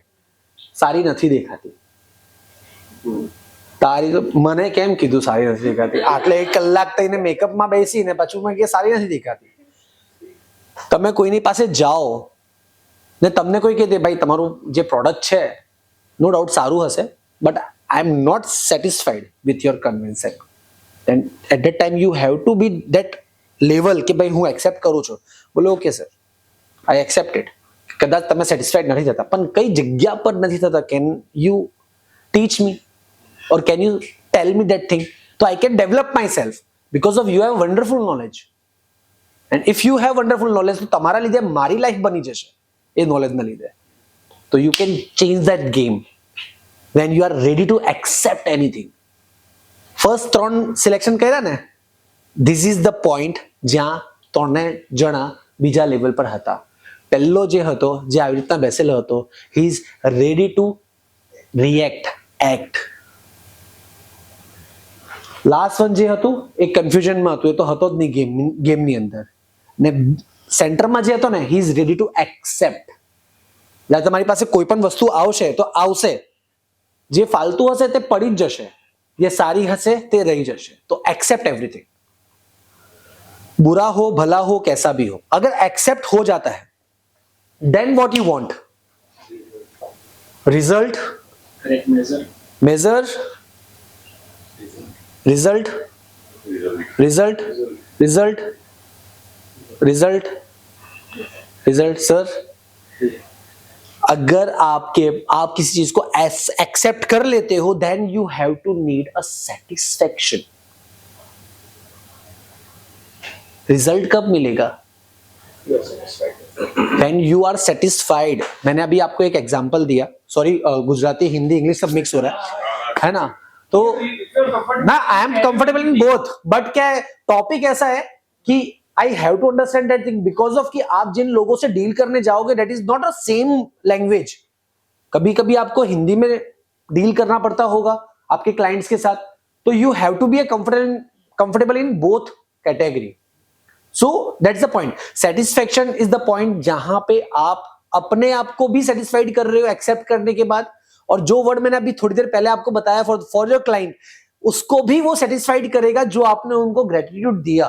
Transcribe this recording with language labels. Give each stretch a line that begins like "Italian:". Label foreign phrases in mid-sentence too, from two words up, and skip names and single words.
Gujarati: સારી નથી દેખાતી, તારી તો મને કેમ કીધું સારી નથી દેખાતી? આટલે 1 કલાક થઈને મેકઅપમાં બેસીને પછી મેં કે સારી નથી દેખાતી. તમે કોઈની પાસે જાઓ ને તમને કોઈ કહે દે ભાઈ તમારું જે પ્રોડક્ટ છે
English: no doubt
Gujarati: સારું હશે
English: but I am not satisfied with your convincing, then at that time you have to be that level
Gujarati: કે ભાઈ હું એક્સેપ્ટ કરું છું.
English: બોલો okay sir, I accept it.
Gujarati: કદાચ તમે સેટિસ્ફાઈડ નથી થતા
English: પણ કઈ જગ્યા પર નથી થતા, can you teach me or can you tell me that thing, so I can develop myself because of you have wonderful knowledge, and if you have wonderful knowledge
Gujarati: તો તમારા લીધે મારી લાઈફ બની જશે એ નોલેજ ના લીધે.
English: તો you can change that game when you are ready to accept anything.
Gujarati: ફર્સ્ટ 3 સિલેક્શન કર્યા ને,
English: this is the point
Gujarati: જ્યાં 3 જણા બીજા લેવલ પર હતા. પહેલો જે હતો, જે આવી રીતના બેસેલો હતો,
English: he is ready to react, act. last one
Gujarati: જે હતું એ કન્ફ્યુઝનમાં હતું, એ તો હતો જ નહીં ગેમની અંદર. ને સેન્ટરમાં જે હતો ને,
English: he is ready to accept.
Gujarati: જ્યારે તમારી પાસે કોઈ પણ વસ્તુ આવશે તો આવશે, જે ફાલતુ હશે તે પડી જ જશે, ये सारी हंसे ते रही जैसे.
Hindi: तो
English: accept everything,
Hindi: बुरा हो भला हो कैसा भी हो, अगर एक्सेप्ट हो जाता है
English: then what you want? result, major, result, result, result, result, result.
Hindi: सर अगर आप किसी चीज को एक्सेप्ट कर लेते हो
English: then you have to need a satisfaction.
Hindi: रिजल्ट कब मिलेगा?
English: when you are satisfied.
Hindi: मैंने अभी आपको एक एग्जांपल दिया, सॉरी गुजराती हिंदी इंग्लिश सब मिक्स हो रहा है ना, तो ना
English: I am comfortable in both,
Hindi: बट क्या है टॉपिक ऐसा है कि
English: I have to understand that thing because of
Hindi: कि आप जिन लोगों से डील करने जाओगे
English: that is not a same language.
Hindi: कभी कभी आपको हिंदी में डील करना पड़ता होगा आपके क्लाइंट्स के साथ, तो
English: you have to be comfortable in both category. so that's the point. satisfaction is the point
Hindi: जहां पे आप अपने आप को भी सेटिस्फाइड कर रहे हो एक्सेप्ट करने के बाद, और जो वर्ड मैंने अभी थोड़ी देर पहले आपको बताया
English: for your client,
Hindi: उसको भी वो सेटिस्फाइड करेगा जो आपने उनको ग्रेटिट्यूड दिया.